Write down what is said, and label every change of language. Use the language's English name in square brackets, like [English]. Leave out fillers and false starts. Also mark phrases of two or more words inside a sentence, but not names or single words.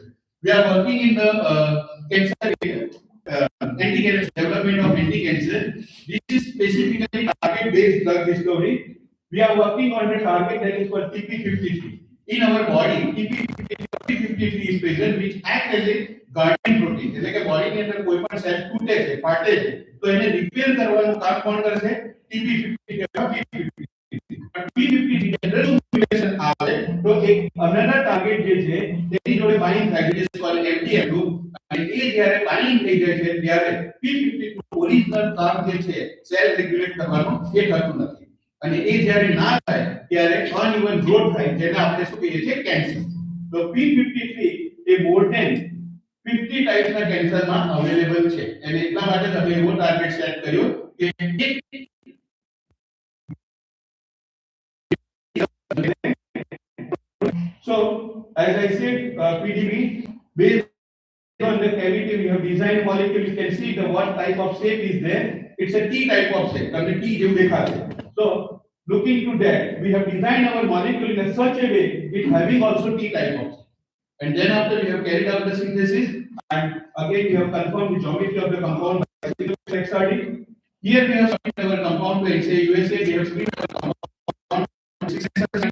[English] We are working in the cancer anti-cancer development of anti-cancer. This is specifically target-based drug discovery. We are working on a target that is called TP53. In our body, TP53 is present, which acts as a guardian protein. [Gujarati] એટલે કે બોડી ની અંદર કોઈ પણ સેલ તૂટે છે, ફાટે છે, તો એને રિપેર કરવાનું કામ કોણ કરે છે? TP53 અથવા P53. But P53 [English] general mutation [Gujarati] આવે તો એક another target જે છે તેની જોડે બાઇન્ડ થાય છે, જે called MDM2, અને એ જ્યારે બાઇન્ડ થઈ જાય છે ત્યારે P52 ઓરિજિનલ કામ જે છે [English] cell regulate [Gujarati] કરવાનું એ થતું નથી, અને એ જ્યારે ના થાય ત્યારે [English] uneven growth [Gujarati] થાય, જેને આપણે શું કહીએ છીએ કેન્સર. તો P53 એ [English] more than 50 types [Gujarati] ના કેન્સર માં અવેલેબલ છે, અને એટલા માટે તમે એવો [English] target set [Gujarati] કર્યો કે [English] So, as I said, PDB based on the cavity we have designed molecule. You can see the what type of shape is there. It's a T type of shape. [Gujarati] તમને T જેવું દેખાશે. [English] So, looking to that, we have designed our molecule in such a way it having also T type of shape. And then after we have carried out the synthesis, and again we have confirmed the geometry of the compound by XRD. Here we have submitted our compound to NCI USA. We have screened our compound 6%.